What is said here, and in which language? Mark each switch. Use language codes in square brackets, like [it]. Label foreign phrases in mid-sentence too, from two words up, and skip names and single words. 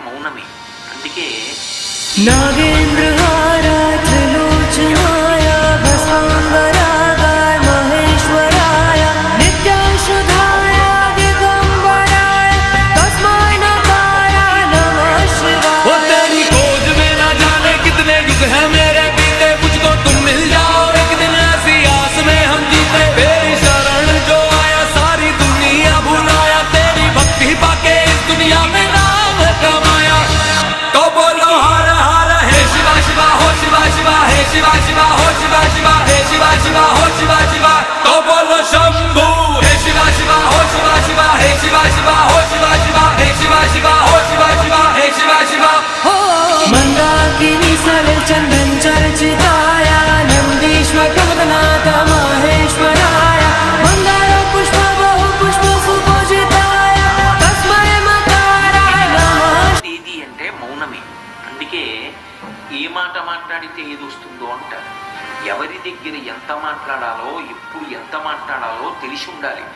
[te] మౌనమే. అందుకే [sa] नागेन्द्रहाराय त्रिलोचनाय भस्मांगरागाय महेश्वराय नित्याशुधाय दिगंबराय तस्मै नकाराय नमः शिवाय। [hi] वो तेरी खोज में ना जाने कितने युग हैं मेरे बीते, मुझको तुम मिल जाओ एक दिन ऐसी आस में हम जीते। तेरी शरण जो आया सारी दुनिया भुलाया, तेरी भक्ति पाके इस दुनिया में नाम कमाया। तो बोलो हर हर हे शिवा शिवा हो शिवा शिवा हे शिवा शिवा हो शिवा शिवा हे शिवा शिवा हो शिवा शिवा। तो बोलो शंभू हे शिवा शिवा हो शिवा शिवा हे शिवा शिवा हो शिवा शिवा हे शिवा शिवा हो शिवा शिवा हे शिवा शिवा। [sa] हो मंदाकिनी सलिल चंदन चर्चिताय नंदीश्वर प्रमदनाथ महेश्वराय मंदार पुष्प बहु पुष्प सुपूजिताय तस्मै मकाराय नमः। [te] ఏది అంటే మౌనమే. అందుకే ఏ మాట మాట్లాడితే ఏది వస్తుందో అంటారు. ఎవరి దగ్గర ఎంత మాట్లాడాలో, ఎప్పుడు ఎంత మాట్లాడాలో తెలిసి ఉండాలి.